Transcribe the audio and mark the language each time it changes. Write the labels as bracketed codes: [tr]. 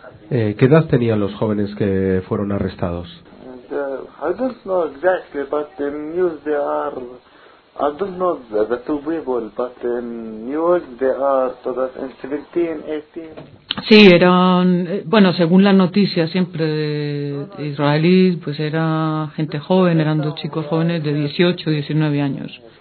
[es] ¿Qué edad tenían los jóvenes que fueron arrestados? [en] I don't know exactly, but the news they are, I don't know the two people, but the news they are so that in 17, 18. [es] Sí, eran, bueno, según las noticias siempre de israelíes, pues era gente joven, eran dos chicos jóvenes de 18, 19 años.